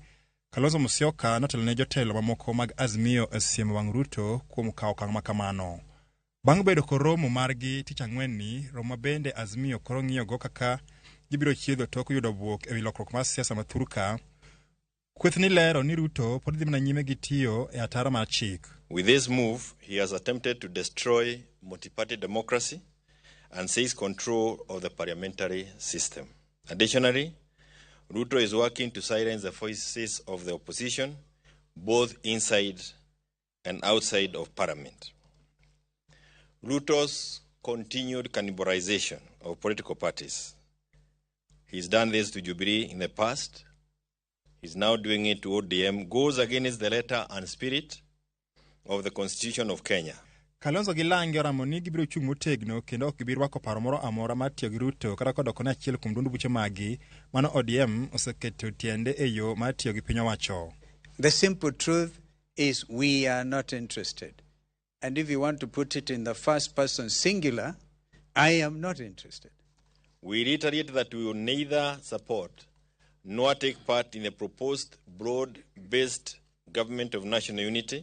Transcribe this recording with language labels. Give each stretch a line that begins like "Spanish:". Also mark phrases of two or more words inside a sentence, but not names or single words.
Luo (Kenya and Tanzania): Kalonzo Musyoka notelo ne jotelo mamoko mag Azimio e siemo wang' Ruto kuom kawo okang' ma kamano. Bang' bedo koromo margi tich ang'wen ni, Roma bende Azimio koro ng'iyo go kaka gibiro chiedho tok yudo buok e wi lokruok mar siasa ma thurka. Kweth ni lero ni Ruto pod dhi mana nyime gi tiyo e ataro mar chik.
English: With this move, he has attempted to destroy multi-party democracy and seize control of the parliamentary system. Additionally, Ruto is working to silence the voices of the opposition, both inside and outside of parliament. Ruto's continued cannibalization of political parties. He's done this to Jubilee in the past. He's now doing it to ODM, goes against the letter and spirit of the Constitution of Kenya.
Luo (Kenya and Tanzania): Kalonzo gi Lange Ramoni gibiro chung' motegno kendo ok gibiro rwako paro moro amora mar tiyo gi Ruto kata kodoko ne achiel kuom duond buche magi mano ODM oseketo tiende e yo mar tiyo gi piny owacho.
English: The simple truth is we are not interested. And if you want to put it in the first person singular, I am not interested. We reiterate that we will neither support nor take part in the proposed broad-based government of national unity.